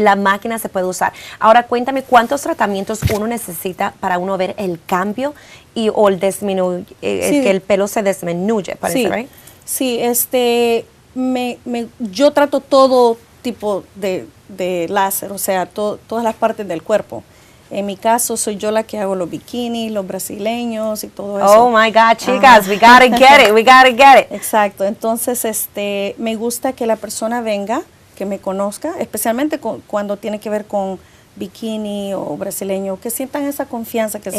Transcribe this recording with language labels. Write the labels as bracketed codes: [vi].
[es] la máquina se puede usar. Ahora cuéntame cuántos tratamientos uno necesita para uno ver el cambio o el que el pelo se disminuye, parece, Sí, [en] right? [es] sí, yo trato todo tipo de láser, o sea, todas las partes del cuerpo. En mi caso, soy yo la que hago los bikinis, los brasileños y todo eso. [en] Oh my God, chicas, we gotta get it, we gotta get it. [es] Exacto, entonces me gusta que la persona venga, que me conozca, especialmente cuando tiene que ver con bikini o brasileño, que sientan esa confianza, que se